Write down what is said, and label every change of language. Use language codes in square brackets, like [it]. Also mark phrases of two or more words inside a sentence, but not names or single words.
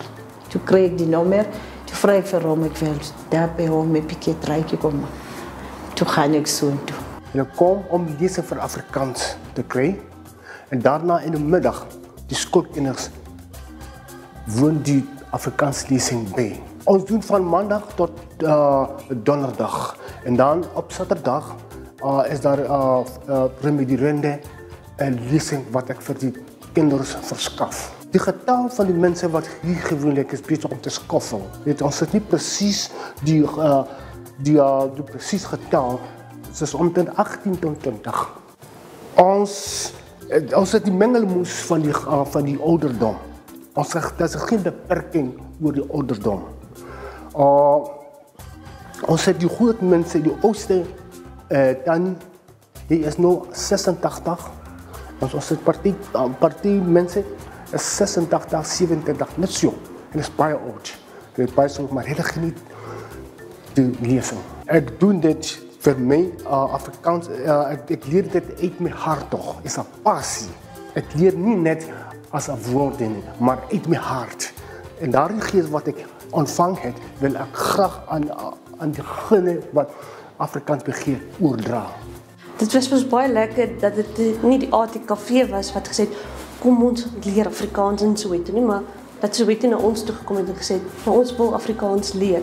[af] Toe kry ek die nommer, toe vra ek vir hom ek wil daar by hom 'n bietjie truitjie kom. Toe gaan ek so toe. Hulle kom om lesse vir Afrikaans te kry en daarna in die middag die skoolkinders woon die Afrikaans [nl] lezing bij. [af] Ons doen van maandag tot donderdag. [nl] En dan op zaterdag is daar remedierende lezing wat ik voor die kinderen verschaf. Die getal van die mensen wat hier gewoonlijk is bezig om te schoffelen. [af] Ons het niet precies die precies getal. [nl] Het is omtrent 18 tot 20. [af] Ons het die mengelmoes van die ouderdom. [nl] Dat is geen beperking oor die ouderdom. [af] Ons het die groot mensen, die oudste Tannie, die is nu 86. Ons het party mensen is 86, 27, net zo. En is baie oud. Dit is baie so, maar hulle geniet die lezing. [nl] Ik doe dit voor mij Afrikaans. Ik leer dit uit mijn hart toch. Het is een passie. Ik leer niet net als een woord, maar uit mijn hart. [af] En daarin geest wat ik ontvang het, wil ek graag aan diegene wat Afrikaans begeer oordra. Dit was vir ons baie lekker dat dit nie die ATKV was wat gesê het, kom ons leer Afrikaans in Soweto nie, maar dat Soweto na ons toe gekom het en gesê het, maar ons wil Afrikaans leer.